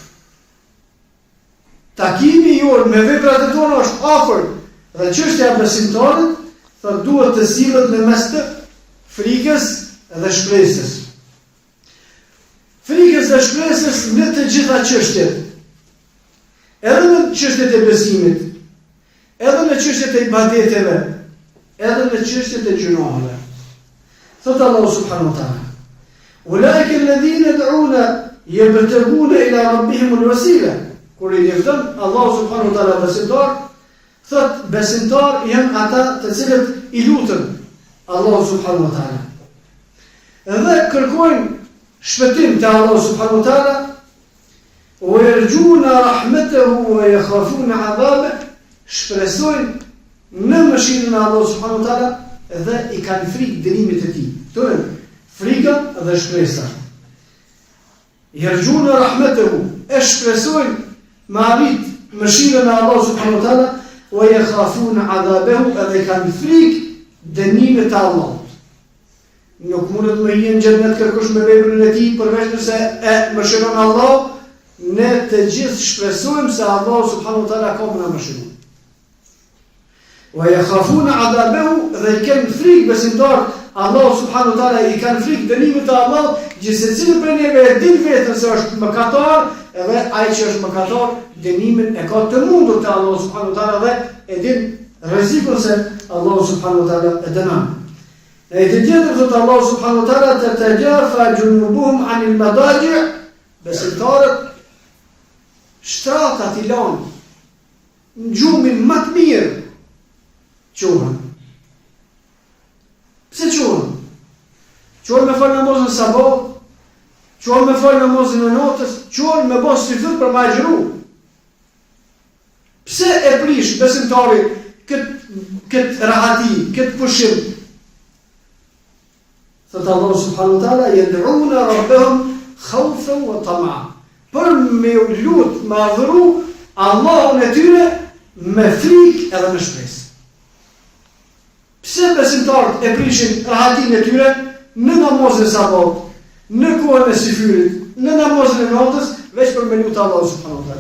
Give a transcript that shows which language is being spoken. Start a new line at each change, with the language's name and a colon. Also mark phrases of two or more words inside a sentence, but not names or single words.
Albanian: Takimi jonë me veprat e tona është afër, dhe çështja e besimtarit thotë duhet të sillet në mes të frikës dhe shpresës. Frikës dhe shpresës në të gjitha çështjet. Edhe në çështjet e besimit, edhe në çështjet e ibadeteve, edhe në çështjet e gjunaheve.
Arabic: Thotë Allahu سبحانه وتعالى: "أولئك الذين يدعون يبتغون إلى ربهم الوسيلة."
Albanian: Kur i lefton
Arabic: الله سبحانه وتعالى
Albanian: besimtar, thot besimtar janë ata të cilët i lutën
Arabic: الله سبحانه وتعالى.
Albanian: Edhe kërkojnë shpëtim te
Arabic: الله سبحانه وتعالى، ويرجون رحمته ويخافون عذابه,
Albanian: shpresojnë në mëshirën e
Arabic: الله سبحانه وتعالى
Albanian: dhe i kanë frikë dënimit të tij. Këto janë frika dhe shpresa.
Arabic: يرجون رحمته,
Albanian: shpresojnë me arrit mëshirën e
Arabic: الله سبحانه وتعالى، ويخافون عذابه,
Albanian: edhe kanë frikë dënimet e Allahut. Nuk mundet me jenë xhennet kërkosh me veprën e tij përveç nëse e mëshiron Allah, ne të gjithë shpresojmë se
Arabic: الله سبحانه وتعالى
Albanian: ka më mëshirë.
Arabic: ويخافون عذابه,
Albanian: dhe kanë frikë besimtar
Arabic: الله سبحانه وتعالى
Albanian: i kanë frikë dënimit të Allahut, gjithsesi cili prej neve e din vetën se është mëkatar, edhe ai që është mëkatar dënimin e ka të mundur te
Arabic: الله سبحانه وتعالى
Albanian: dhe e din rrezikun se
Arabic: الله سبحانه وتعالى
Albanian: e dënon. E të tjetër thotë
Arabic: الله سبحانه وتعالى تتجافى جنوبهم عن المضاجع',
Albanian: besimtarët shtratat i lanë në gjumin më të mirë quhen. Pse quhen? Quhen me falë namazin sabat, quhen me falë namazin e natës, quhen me bas syfut për ma gjëru. Pse e prish besimtari këtë rahati, këtë pushim?
Arabic: Thëtë الله سبحانه وتعالى، يدعون ربهم خوفا وطمعا.
Albanian: Për me lut, me adhuru Allahun e tyre me frikë edhe me shpresë. Pse besimtarët e prishin rahatin e tyre në namazin e sabat, në kohën e syfyrit, në namazin e natës, veç për me lutë
Arabic: الله سبحانه وتعالى.